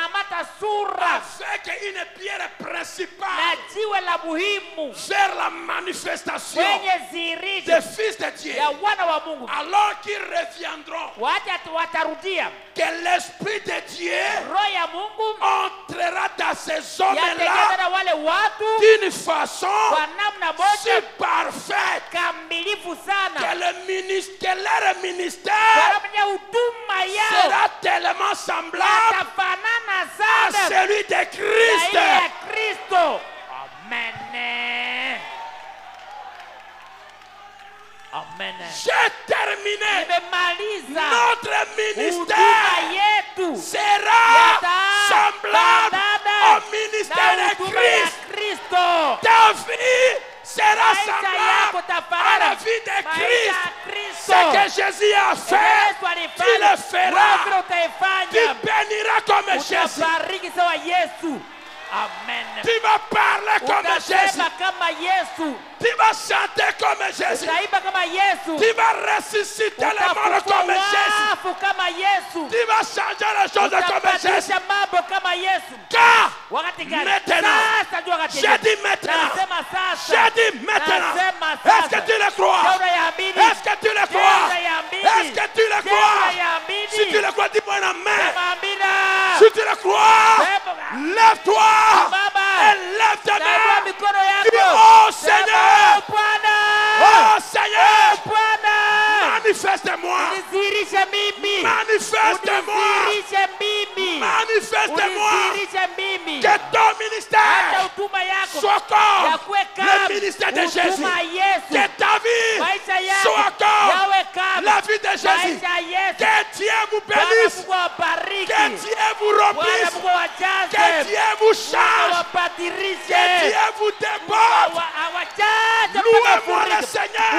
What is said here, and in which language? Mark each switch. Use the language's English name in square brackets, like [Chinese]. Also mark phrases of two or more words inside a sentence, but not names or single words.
[French] Avec une pierre principale vers la manifestation des fils de Dieu. Alors qu'ils reviendront, que l'Esprit de Dieu entrera dans ces hommes-là d'une façon supérieure. parfaite. [Swahili] kamilifu sana. [French] Que leur ministère [Swahili] Huduma yao [French] sera tellement semblable [Swahili] yatafanana [French] à [Swahili] sana [French] celui de Christ. [Swahili] na ile ya Kristo. [French] Amen. Amen. J'ai terminé. [Swahili] Nimemaliza. [French] Notre [Swahili] Huduma [French] ministère [Swahili] yetu [French] sera semblable au ministère de Christ. [Swahili] Kristo. [French] Ta vie sera semblable à la vie de Christ. Ce que Jésus a fait, tu le feras. Tu béniras comme Jésus. [Swahili] Utabariki sawa Yesu. [French] Amen. Tu vas parler comme Jésus. [Swahili] Utasema kama Yesu. [French] Tu vas chanter comme Jésus. [Swahili] Utaimba kama Yesu. [French] Tu vas ressusciter les morts comme Jésus. [Swahili] Utafufuka kama Yesu. [French] Tu vas changer les choses comme Jésus. [Swahili] Utabadilisha mambo kama Yesu. [French] Car [Swahili] Wakati gani? [French] maintenant, [Swahili] Sasa ndio wakati [French] j'ai [Swahili] gani? [French] dit maintenant, [Swahili] Nasema sasa. [French] j'ai dit maintenant, [Swahili] Nasema [French] est-ce [Swahili] sasa. [French] que tu le crois? [Swahili] Je unayaamini? [French] Est-ce que tu le crois? [Swahili] Je unayaamini? [French] Est-ce que tu le [Swahili] Je [French] crois? [Swahili] unayaamini? [French] Si tu le crois, dis-moi un amen. [Swahili] Sema amina. [French] Si tu le crois, [Swahili] Sema. [French] lève-toi [Swahili] Baba. [French] et lève ta [Swahili] Nainua [French] main. [Swahili] mikono [French] Dis, [Swahili] yako. [French] oh [Swahili] Sema, [French] Seigneur, [Swahili] Bwana. [French] oh Seigneur, [Swahili] Bwana. [French] manifeste-moi, [Swahili] Unidhihirishe mimi. [French] manifeste-moi, [Swahili] Unidhihirishe mimi. [French] manifeste-moi, [Swahili] Unidhihirishe mimi. [French] que ton [Swahili] Acha [French] ministère [Swahili] huduma yako [French] soit comme [Swahili] yakuwe [French] le [Swahili] kama [French] ministère de Jésus, [Swahili] huduma ya Yesu. [French] que ta vie [Swahili] Maisha yako [French] soit comme [Swahili] yawe kama [French] la vie de Jésus, [Swahili] maisha ya Yesu. [French] que Dieu vous [Swahili] Bwana [French] bénisse, [Swahili] Mungu awabariki. [French] que Dieu vous [Swahili] Bwana [French] remplisse, [Swahili] Mungu awajaze. [French] que Dieu vous change, [Swahili] Awabadilishe. [French] que Dieu vous déborde. [Swahili] Awajaze mpaka [French] Louez-moi le [Swahili] furike. [French] Seigneur.